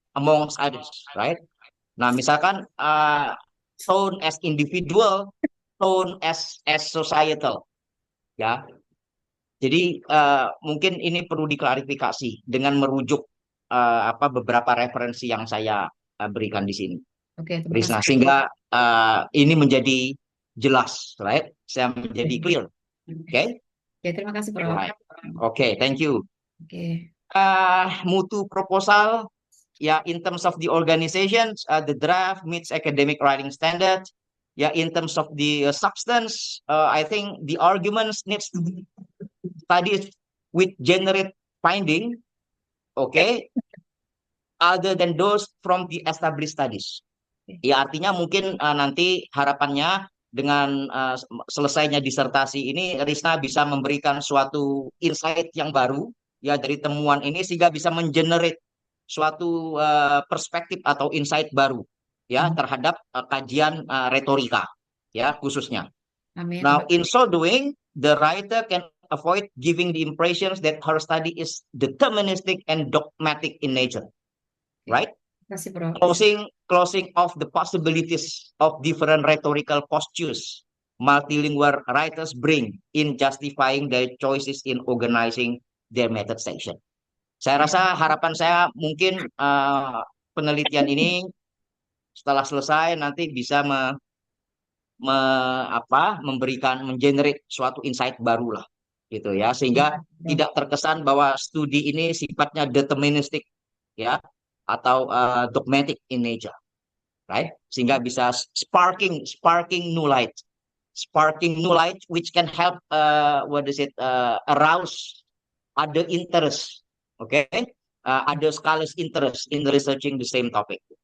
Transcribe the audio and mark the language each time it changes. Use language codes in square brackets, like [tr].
[en] Amongst others, right? [id] Nah, misalkan [en] tone as individual, tone as societal, [id] ya. Jadi mungkin ini perlu diklarifikasi dengan merujuk beberapa referensi yang saya berikan di sini, Oke, terima Risna, kasih. sehingga ini menjadi jelas, [en] right? [id] Saya menjadi [en] clear, okay? [id] Ya, terima kasih, Prof. [en] Right. Okay, thank you. [id] Oke. Mutu proposal. [en] Yeah, in terms of the organization, the draft meets academic writing standards. Yeah, in terms of the substance, I think the arguments needs to be studied with generate finding, okay, other than those from the established studies. [id] Ya, artinya mungkin nanti harapannya dengan selesainya disertasi ini, Risna bisa memberikan suatu insight yang baru ya dari temuan ini sehingga bisa mengenerate suatu perspektif atau insight baru ya terhadap kajian retorika ya khususnya. Amin. [en] Now, in so doing, the writer can avoid giving the impressions that her study is deterministic and dogmatic in nature, right? [id] Terima kasih, Prof. [en] Closing off the possibilities of different rhetorical postures multilingual writers bring in justifying their choices in organizing their method section. [id] Saya rasa harapan saya mungkin penelitian ini setelah selesai nanti bisa mengenerate suatu insight baru lah gitu ya, sehingga tidak terkesan bahwa studi ini sifatnya deterministik ya atau [en] dogmatic in nature. right? [id] Sehingga bisa [en] sparking new light which can help arouse other interest, okay? Other scholars interest in researching the same topic.